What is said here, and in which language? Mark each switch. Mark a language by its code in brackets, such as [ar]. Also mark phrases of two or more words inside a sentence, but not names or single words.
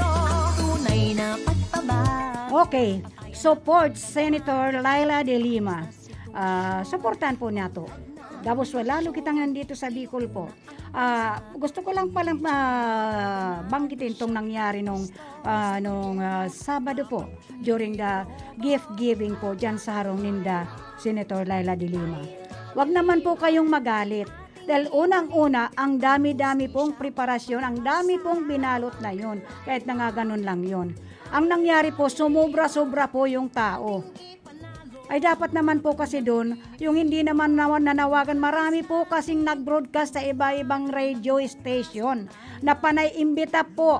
[tl] Tunay na pagbabago. [en] Okay, support [tl] Senator Laila de Lima. Supportan po niya to. Tapos lalo kita nga dito sa Bicol po. Gusto ko lang palang banggitin tong nangyari nung Sabado po during the [en] gift giving [tl] po dyan sa [bik] harong ninda [tl] Senator Laila de Lima. Wag naman po kayong magalit. Dahil unang-una, ang dami-dami pong preparasyon, ang dami pong binalot na yon, kahit na nga ganun lang yon. Ang nangyari po, sumobra-sobra po yung tao. Ay dapat naman po kasi doon, yung hindi naman nanawagan, marami po kasing nag-broadcast sa iba-ibang radio station na panay-imbita po.